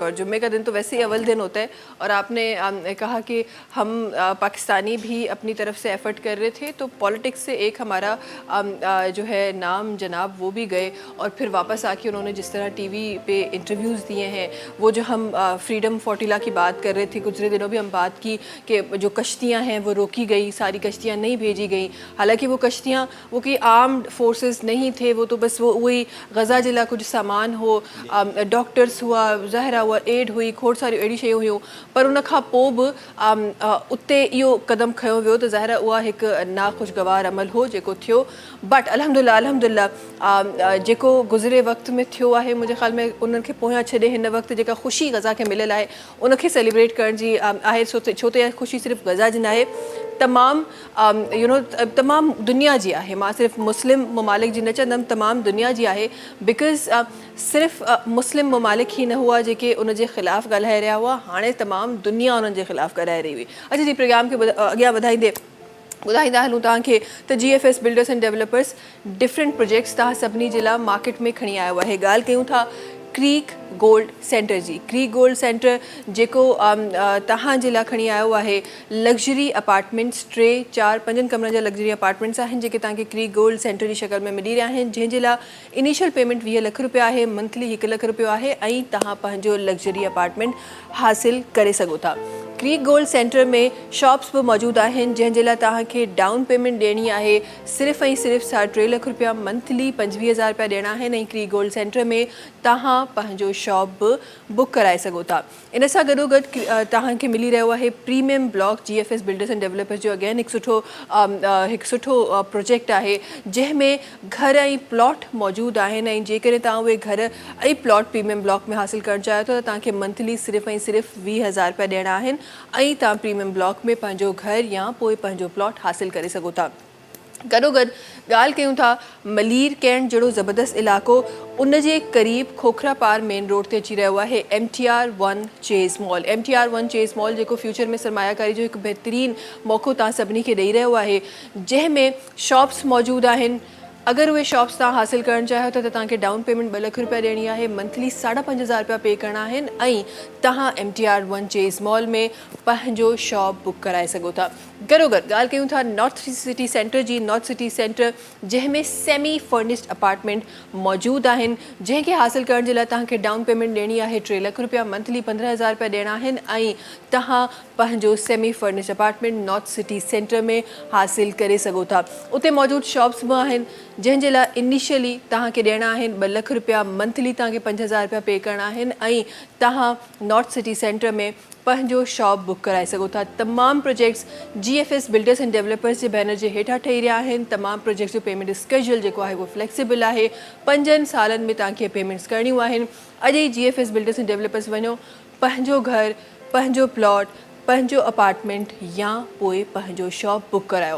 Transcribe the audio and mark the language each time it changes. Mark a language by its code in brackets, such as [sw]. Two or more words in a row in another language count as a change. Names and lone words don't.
[ur] اور جمعے کا دن تو ویسے ہی اول دن ہوتا ہے، اور آپ نے کہا کہ ہم پاکستانی بھی اپنی طرف سے ایفرٹ کر رہے تھے، تو پولیٹکس سے ایک ہمارا جو ہے نام جناب وہ بھی گئے، اور پھر واپس آ کے انہوں نے جس طرح ٹی وی پہ انٹرویوز دیے ہیں، وہ جو ہم फ्रीडम फोर्टिला کی بات کر رہے تھے، گزرے دنوں بھی ہم بات کی کہ جو کشتیاں ہیں وہ روکی گئی، ساری کشتیاں نہیں بھیجی گئی। حالانکہ وہ کشتیاں وہ کوئی [en] armed forces [ur] نہیں تھے، وہ تو بس وہ وہی غزہ جلا کچھ سامان ہو، ڈاکٹرز ہوا، ظاہرہ ہوا، ایڈ ہوئی, [sd] खोड़ सारी अहिड़ी शयूं हुयूं, पर उन खां पोइ बि उते इहो क़दम खयो वियो, त ज़ाहिरा उहा हिकु नाख़ुशगवार अमल हो जेको थियो। बट अल्हम्दुलिल्लाह जेको गुज़िरे वक़्त में थियो आहे, मुंहिंजे ख़्याल में उन्हनि खे पोयां छॾे हिन वक़्तु जेका ख़ुशी ग़ज़ा खे मिलियल आहे उनखे सेलिब्रेट करण जी आहे। छो त इहा ख़ुशी सिर्फ़ु ग़ज़ा जी न आहे, तमामु दुनिया जी आहे। मां सिर्फ़ु मुस्लिम ममालिक जी न चवंदमि, तमामु दुनिया जी आहे। बिकॉज़ सिर्फ़ु मुस्लिम ममालिक ई न हुआ जेके उन जे ख़िलाफ़ु ॻाल्हाए रहिया हुआ, हाणे तमामु दुनिया उन्हनि जे ख़िलाफ़ु ॻाल्हाए रही हुई। अच्छा जी, प्रोग्राम खे अॻियां वधाईंदे ॿुधाईंदा हलूं तव्हांखे त GFS बिल्डर्स एंड डेवलपर्स [en] different projects [sd] तव्हां सभिनी जे लाइ मार्केट में खणी आयो आहे। ॻाल्हि कयूं था क्रीक गोल्ड सेंटर जी। क्रीक गोल्ड सेंटर जेको तव्हांजे लाइ खणी आयो आहे [en] luxury apartments, [sd] 3, 4, 5 कमरनि जा [en] luxury apartments [sd] आहिनि जेके तव्हांखे क्रीक गोल्ड सेंटर जी शक्ल में मिली रहिया आहिनि, जंहिंजे लाइ [en] initial payment [sd] 20 लख रुपया आहे, मंथली 1 लख रुपयो आहे, ऐं तव्हां पंहिंजो [en] luxury apartment [sd] हासिलु करे सघो था। क्रीक गोल्ड सेंटर में शॉप्स बि मौजूदु आहिनि जंहिंजे लाइ तव्हांखे [en] down payment [sd] ॾियणी आहे सिर्फ़ु ऐं सिर्फ़ु 3.5 लख रुपया, मंथली 25,000 रुपया ॾियणा आहिनि, ऐं क्रीक गोल्ड सेंटर में तव्हां पंहिंजो शॉप बि बुक कराए सघो था। इन सां गॾोगॾु तव्हांखे मिली रहियो आहे प्रीमियम ब्लॉक। GFS बिल्डर्स एंड डेवलपर्स जो अगेन हिकु सुठो प्रोजेक्ट आहे जंहिंमें घर ऐं प्लॉट मौजूदु आहिनि, ऐं जेकॾहिं तव्हां उहे घर ऐं प्लॉट प्रीमियम ब्लॉक में हासिलु करणु चाहियो था त तव्हांखे मंथली सिर्फ़ु ऐं सिर्फ़ु 20,000 रुपया ॾियणा आहिनि, ऐं तव्हां प्रीमियम ब्लॉक में पंहिंजो घर या पोइ पंहिंजो प्लॉट हासिलु करे सघो था। गॾोगॾु ॻाल्हि कयूं था मलीर कैंट जहिड़ो ज़बरदस्त इलाइक़ो, उन जे क़रीब खोखरा पार मेन रोड ते अची रहियो आहे MTR1 चेज़ मॉल। MTR1 चेज़ मॉल जेको फ्यूचर में सरमायाकारी जो हिकु बहितरीनु मौक़ो तव्हां सभिनी खे ॾेई रहियो आहे, जंहिंमें शॉप्स मौजूदु आहिनि, अगर उहे शॉप्स तव्हां हासिल करणु चाहियो था त तव्हांखे [en] down payment [sd] 2 लख रुपया ॾियणी आहे, मंथली 5,500 रुपया पे करणा आहिनि ऐं तव्हां MTR 1 चेस मॉल में पंहिंजो शॉप बुक कराए सघो था। गॾोगॾु ॻाल्हि कयूं था नॉर्थ सिटी सेंटर जी। नॉर्थ सिटी सेंटर जंहिंमें [en] semi furnished apartment [sd] मौजूदु आहिनि, जंहिंखे हासिल करण जे लाइ तव्हांखे [en] down payment [sd] ॾियणी आहे 3 लख रुपया, मंथली 15,000 रुपया ॾियणा आहिनि ऐं तव्हां पंहिंजो [en] semi furnished apartment [sd] नॉर्थ सिटी सेंटर में हासिल करे सघो था। उते मौजूदु शॉप्स बि आहिनि जंहिंजे लाइ इनिशियली तव्हांखे ॾियणा आहिनि 2 लख रुपया, मंथली तव्हांखे 5,000 रुपया पे करणा आहिनि ऐं तव्हां नॉर्थ सिटी सेंटर में पंहिंजो शॉप बुक कराए सघो था। तमामु प्रोजेक्ट्स GFS बिल्डर्स एंड डेवलपर्स जे बैनर जे हेठां ठही रहिया आहिनि। तमामु प्रोजेक्ट्स जो [en] payment schedule [sd] जेको आहे उहो फ्लेक्सिबल आहे। 5 सालनि में तव्हांखे पेमेंट्स करणियूं आहिनि। अॼु ई GFS बिल्डर्स एंड डेवलपर्स वञो, पंहिंजो घर, पंहिंजो प्लॉट, पंहिंजो अपार्टमेंट या पोइ पंहिंजो शॉप बुक करायो।